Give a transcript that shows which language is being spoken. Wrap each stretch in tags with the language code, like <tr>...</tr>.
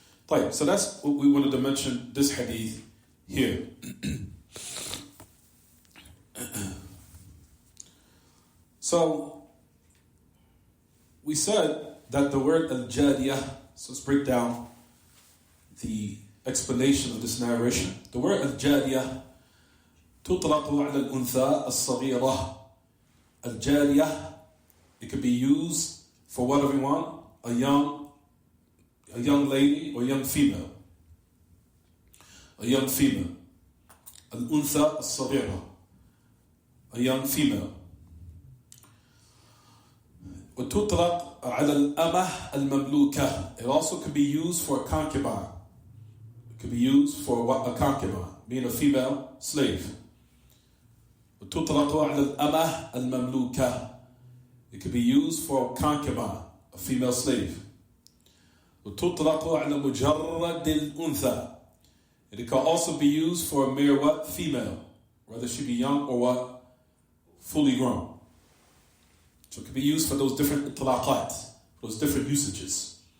<en>Right, so that's what we wanted to mention this hadith here. So, we said that the word al-Jariyah, so let's break down the explanation of this narration. The word</en> <ar>al-Jariyah تطلق على الأنثى الصغيرة.</ar> <en>Al-Jariyah, it could be used for what we want, a young lady or young female. A young female. Al-Untha al-Saghira, a young female.</en> <ar>وتطلق على الأمة المملوكة.</ar> <en>It also could be used for a concubine. It could be used for a concubine, being a female slave.</en> <ar>وتطلق على الأمة المملوكة.</ar> <en>It could be used for a concubine, a female slave.</en> <ar>وتطلق على مجرد الأنثى.</ar> <en>And it can also be used for a mere what? Female, whether she be young or what? Fully grown. So it can be used for those different itlaqat, those different usages.</en>